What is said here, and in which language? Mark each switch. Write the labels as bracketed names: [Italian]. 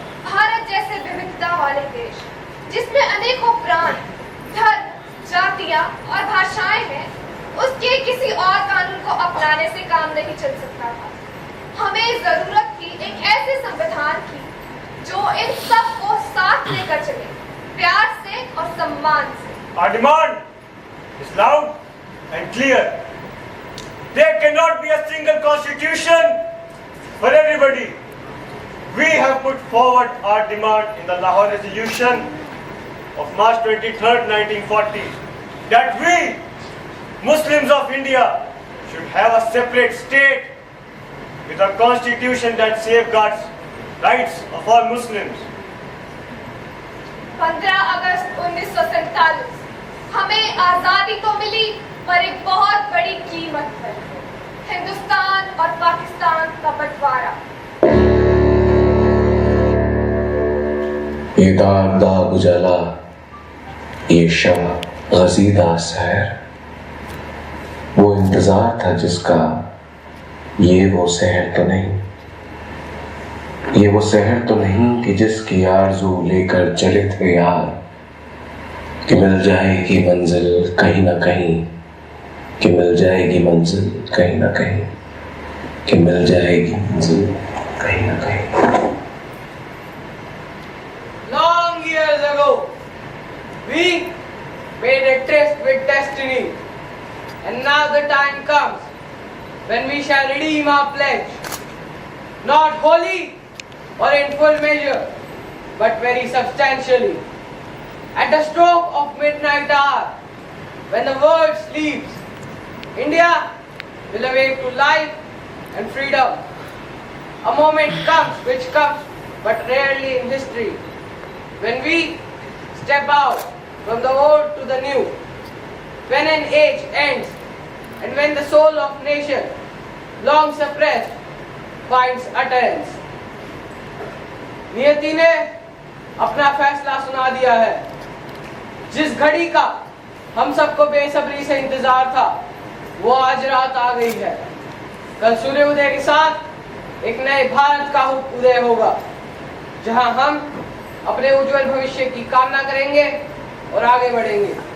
[Hindi] भारत जैसे विविधता वाले देश, जिसमें अनेकों प्रांत, धर्म, जातियां और भाषाएं हैं, उसके किसी और कानून को अपनाने से काम नहीं चल सकता था। हमें जरूरत थी एक ऐसे संविधान की जो इन सब को साथ लेकर चले, प्यार से और सम्मान से। [English] Our demand is loud and clear. There cannot be a single constitution for everybody. We have put forward our demand in the Lahore Resolution of March 23rd, 1940, that we Muslims of India should have a separate state with a constitution that safeguards rights of all Muslims. [Hindi] 15 अगस्त 1947 हमें आजादी तो मिली पर एक बहुत बड़ी कीमत पर। हिंदुस्तान और पाकिस्तान का बंटवारा। ये दाग दाग उजाला, ये शब गजीदा सहर, वो इंतजार था जिसका, ये वो सहर तो नहीं, ये वो सहर तो नहीं कि जिसकी आरज़ू लेकर चले थे यार, कि मिल जाएगी मंजिल कहीं ना कहीं, कि मिल जाएगी मंजिल कहीं ना कहीं, कि मिल जाएगी मंजिल कहीं ना कहीं। [English] Long years ago, we made a tryst with destiny, and now the time comes when we shall redeem our pledge, not wholly or in full measure, but very substantially. At the stroke of midnight hour, when the world sleeps, India will awake to life and freedom. A moment comes which comes but rarely in history, when we step out from the old to the new, when an age ends and when the soul of nation, long suppressed, finds utterance. [Hindi] नियति ने अपना फैसला सुना दिया है। जिस घड़ी का हम सबको बेसब्री से इंतजार था, वो आज रात आ गई है। कल सूर्य उदय के साथ एक नए भारत का उदय होगा, जहां हम अपने उज्जवल भविष्य की कामना करेंगे और आगे बढ़ेंगे।